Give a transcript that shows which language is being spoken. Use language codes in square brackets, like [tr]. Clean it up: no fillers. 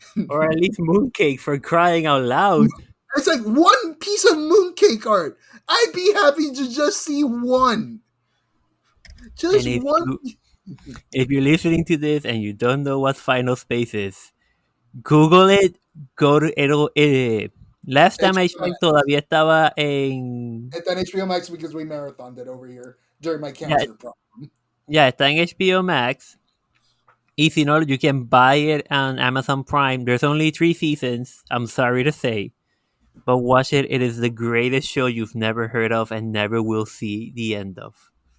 [en] Or at least mooncake, for crying out loud. It's like one piece of mooncake art. I'd be happy to just see one. Just And one. if you're listening to this and you don't know what Final Space is, Google it. Go to it'll. Last time I checked, [es] todavía estaba en. [en] It's on HBO Max because we marathoned it over here during my cancer problem. Yeah, [es] está en HBO Max. Y si no, [en] you can buy it on Amazon Prime. There's only 3 seasons. I'm sorry to say, but watch it. It is the greatest show you've never heard of and never will see the end of.